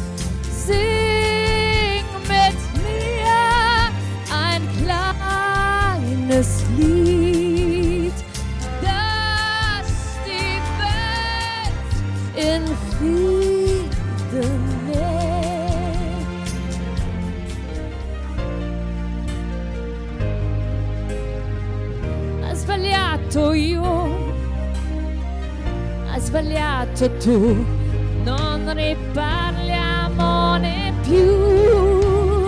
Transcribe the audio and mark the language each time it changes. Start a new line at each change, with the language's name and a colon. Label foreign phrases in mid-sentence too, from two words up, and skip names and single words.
German: Sing mit mir ein kleines Lied, dass die Welt in Frieden lebt.
Italian: Hai sbagliato io, hai sbagliato tu, non riparliamo né più.